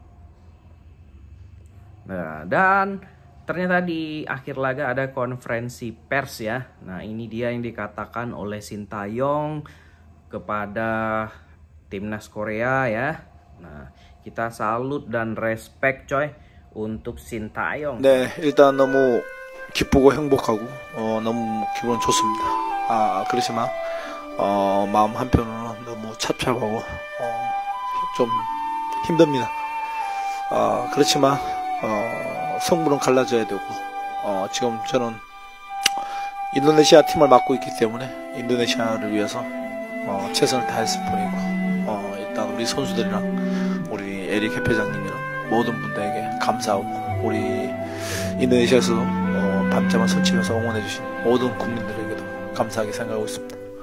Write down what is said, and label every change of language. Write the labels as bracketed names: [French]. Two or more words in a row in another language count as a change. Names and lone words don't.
[Indonesian] Nah, dan ternyata di akhir laga ada konferensi pers ya. Nah, ini dia yang dikatakan oleh Sintayong kepada timnas Korea ya. Nah, kita salut dan respect coy untuk Sintayong. [Korean] 네, 일단 너무 기쁘고 행복하고 너무 기분 좋습니다. 그렇지만 마음 한편으로는 너무 착잡하고 좀 힘듭니다. 그렇지만 성분은 갈라져야 되고 지금 저는 인도네시아 팀을 맡고 있기 때문에 인도네시아를 위해서 최선을 다했을 뿐이고 일단 우리 선수들이랑 우리 에릭 회장님이랑 모든 분들에게 감사하고 우리 인도네시아에서도 밤잠을 설치면서 응원해주신 모든 국민들에게도 감사하게 생각하고 있습니다.